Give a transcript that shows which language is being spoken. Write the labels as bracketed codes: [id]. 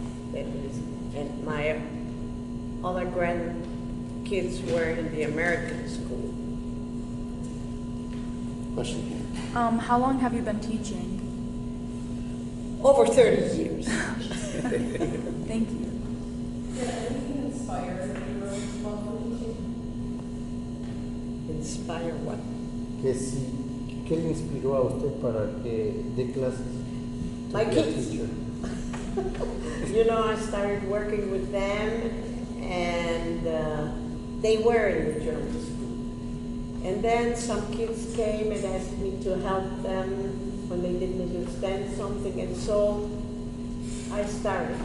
[en] That is, and my other grandkids were in the American school. Question here. How long have you been teaching? Over 30 years. Thank you. Did anything inspire your love for teaching? Inspire what? [es] ¿Qué le inspiró a usted para que dé clases? [en] My To be a kids. teacher? You know, I started working with them, and they were in the German school. And then some kids came and asked me to help them when they didn't understand something, and so I started.